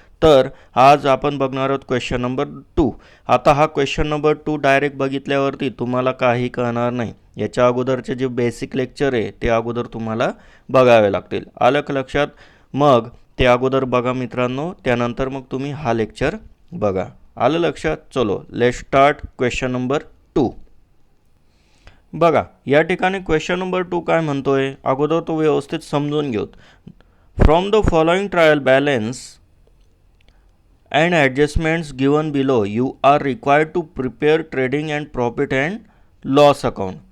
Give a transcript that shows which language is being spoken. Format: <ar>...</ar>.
<mr>तर आज आपण बघणार आहोत क्वेश्चन नंबर 2. आता हा क्वेश्चन नंबर 2 डायरेक्ट बघितल्यावरती तुम्हाला काही कळणार नाही. याच्या अगोदरचे जे बेसिक लेक्चर आहे ते अगोदर तुम्हाला बघावे लागतील. आलं का लक्षात? मग ते अगोदर बघा मित्रांनो, त्यानंतर मग तुम्ही हा लेक्चर बघा. आलं लक्षात?</mr> <en>चलो let start question number 2.</en> <mr>बघा या ठिकाणी क्वेश्चन नंबर 2 काय म्हणतोय, अगोदर तो व्यवस्थित समजून घेऊ.</mr> <en>From the following trial balance and adjustments given below you are required to prepare trading and profit and loss account.</en>